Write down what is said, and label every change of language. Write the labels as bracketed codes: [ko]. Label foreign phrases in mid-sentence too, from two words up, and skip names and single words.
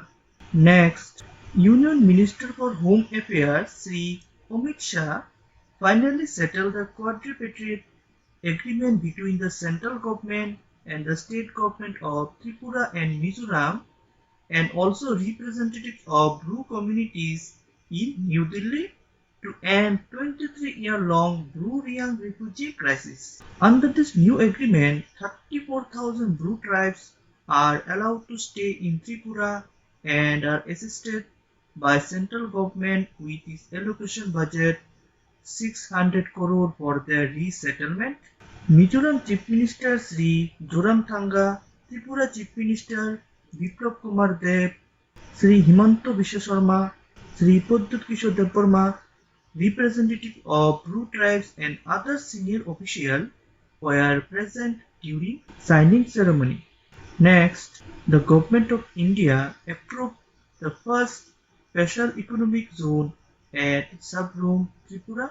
[en] Next, Union Minister for Home Affairs Sri Amit Shah finally settled the quadripartite agreement between the central government and the state government of Tripura and Mizoram and also representatives of Bru communities in New Delhi to end 23-year-long Bru-Riang refugee crisis. Under this new agreement, 34,000 Bru tribes are allowed to stay in Tripura and are assisted by central government with its allocation budget 600 crore for their resettlement. Mizoram Chief Minister Sri Zoramthanga, Tripura Chief Minister Biplab Kumar Deb, Sri Himanto Biswa Sharma, Sri Pradyut Kishore Debbarma, representatives of Bru tribes and other senior officials were present during signing ceremony. Next, the Government of India approved the first Special Economic Zone at Sabroom, Tripura.